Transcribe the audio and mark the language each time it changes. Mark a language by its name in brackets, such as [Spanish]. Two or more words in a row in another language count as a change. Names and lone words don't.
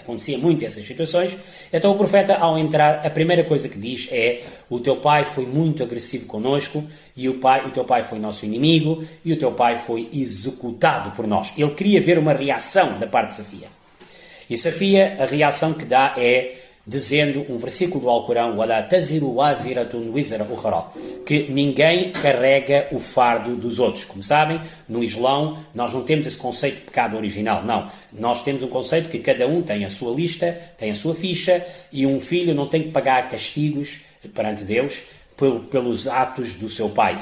[Portuguese] Acontecia muito essas situações. Então o profeta, ao entrar, a primeira coisa que diz é: o teu pai foi muito agressivo connosco, e o teu pai foi nosso inimigo, e o teu pai foi executado por nós. Ele queria ver uma reação da parte de Safia. E Safia, a reação que dá é: dizendo um versículo do Alcorão, [Arabic] وَلَا تَزِرُ وَازِرَةٌ وِزْرَ أُخْرَى, [Portuguese] que ninguém carrega o fardo dos outros. Como sabem, no Islão nós não temos esse conceito de pecado original, não. Nós temos um conceito que cada um tem a sua lista, tem a sua ficha, e um filho não tem que pagar castigos perante Deus pelos atos do seu pai.